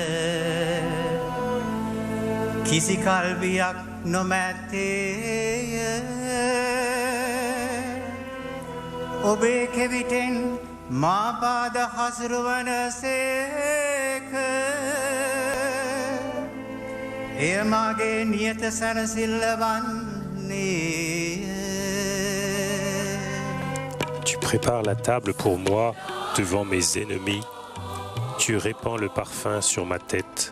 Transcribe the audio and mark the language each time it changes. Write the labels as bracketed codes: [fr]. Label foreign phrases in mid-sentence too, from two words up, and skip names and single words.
[si] කිසි කල්බියක් නොමැත්තේය ඔබේ කෙවිටෙන් මාපාද හසුරුවන සේක එය මගේ නියත සැනසිල්ල වන්නේය [fr] Tu prépares la table pour moi devant mes ennemis. Tu répands le parfum sur ma tête.